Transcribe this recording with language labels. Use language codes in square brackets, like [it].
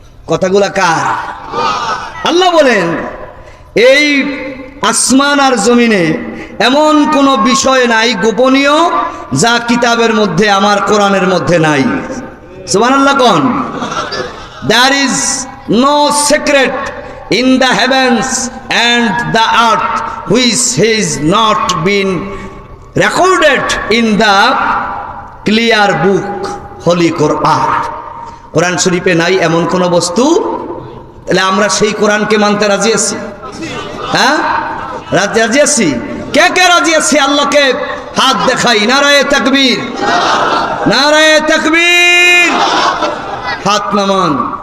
[bn] কথাগুলা কার? আল্লাহ বলেন এই আসমান আর জমিনে এমন কোন বিষয় নাই গোপনীয় যা কিতাবের মধ্যে আমার কোরআনের মধ্যে নাই। সুবহানাল্লাহ কোন? [en] There is no secret in the heavens and the earth which has not been recorded in the clear book holy Quran। [bn] কোরআন শরীফে নাই এমন কোন বস্তু। তাহলে আমরা সেই কোরআনকে মানতে রাজি আছি? হ্যাঁ, রাজি আছি। কে কে রাজি আছি? আল্লাহকে হাত দেখাই। নারায়ে তাকবীর, নারায়ে তাকবীর। হাত নামান।